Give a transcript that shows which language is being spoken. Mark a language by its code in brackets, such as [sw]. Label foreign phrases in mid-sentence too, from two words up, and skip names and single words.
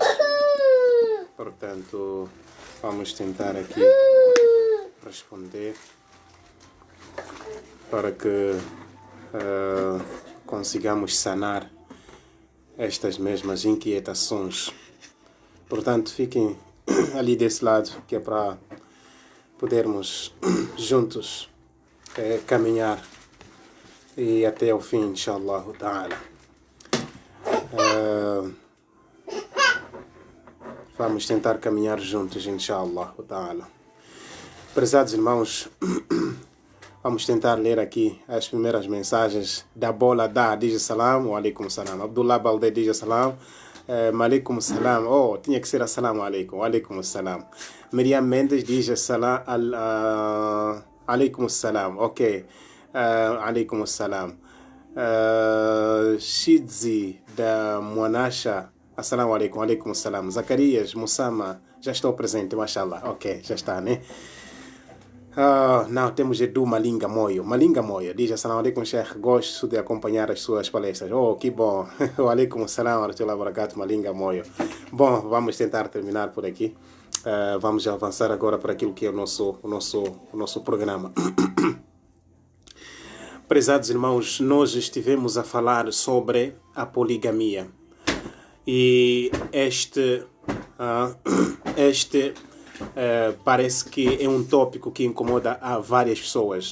[pt] Portanto, vamos tentar aqui responder para que consigamos sanar estas mesmas inquietações. Portanto, fiquem ali desse lado, que é para podermos juntos caminhar e até o fim, [ar] إن شاء الله تعالى. [pt] Vamos tentar caminhar juntos, [ar] إن شاء الله تعالى. [pt] Prezados irmãos, vamos tentar ler aqui as primeiras mensagens. Da Bola da diz salam, [ar] وعليكم السلام. [pt] Abdullah Balde diz salam. [ar] عليكم السلام. [pt] Oh, tinha que ser [ar] السلام عليكم. عليكم السلام. [pt] Miriam Mendes diz salam. [ar] عليكم السلام. [pt] Ok. [ar] عليكم السلام. Shidzi da Moanasha. السلام عليكم. عليكم السلام. [pt] Zacarias Mussama. Já estou presente, mashallah. Ok, já está, né? Não, temos Edu Malinga Moyo. Malinga Moyo diz [ar] السلام عليكم, [pt] Sheikh. Gosto de acompanhar as suas palestras. Oh, que bom. [ar] عليكم السلام ورحمة الله وبركاته, Malinga Moyo. [pt] Bom, vamos tentar terminar por aqui. Vamos avançar agora para aquilo que é o nosso programa. Prezados irmãos, nós estivemos a falar sobre a poligamia. E este parece que é um tópico que incomoda a várias pessoas.